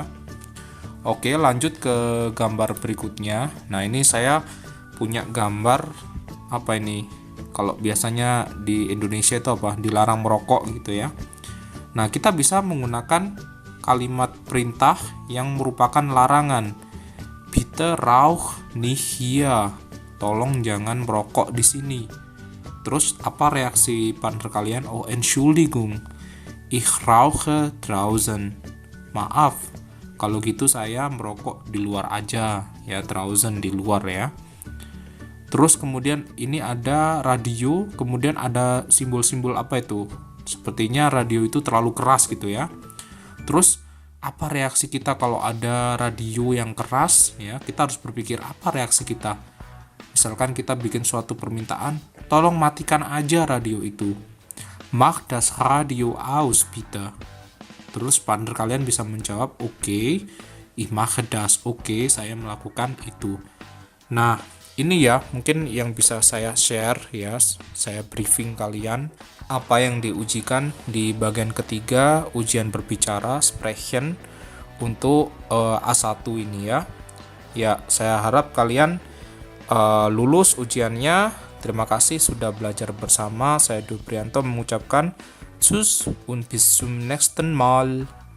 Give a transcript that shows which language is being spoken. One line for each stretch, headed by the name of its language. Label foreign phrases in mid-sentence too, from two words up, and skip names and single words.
Indonesian: Oke, lanjut ke gambar berikutnya. Nah, ini saya punya gambar apa ini? Kalau biasanya di Indonesia itu apa? Dilarang merokok gitu ya. Nah, kita bisa menggunakan kalimat perintah yang merupakan larangan.
German: Bitte rauch nicht hier.
Indonesian: Tolong jangan merokok di sini. Terus apa reaksi partner kalian?
German: Oh, Entschuldigung. Ich rauche draußen.
Indonesian: Maaf, kalau gitu saya merokok di luar aja. Ya, draußen di luar ya. Terus kemudian ini ada radio, kemudian ada simbol-simbol apa itu? Sepertinya radio itu terlalu keras gitu ya. Terus apa reaksi kita kalau ada radio yang keras ya? Kita harus berpikir apa reaksi kita. Misalkan kita bikin suatu permintaan, tolong matikan aja radio itu.
German: Mach das Radio aus bitte.
Indonesian: Terus partner kalian bisa menjawab, oke,
German: ich mache das.
Indonesian: Oke, saya melakukan itu. Nah, ini ya mungkin yang bisa saya share ya, saya briefing kalian apa yang diujikan di bagian ketiga ujian berbicara sprechen untuk A1 ini ya. Ya, saya harap kalian lulus ujiannya. Terima kasih sudah belajar bersama. Saya Dwi Prianto mengucapkan
German: tschüss und bis zum nächsten Mal.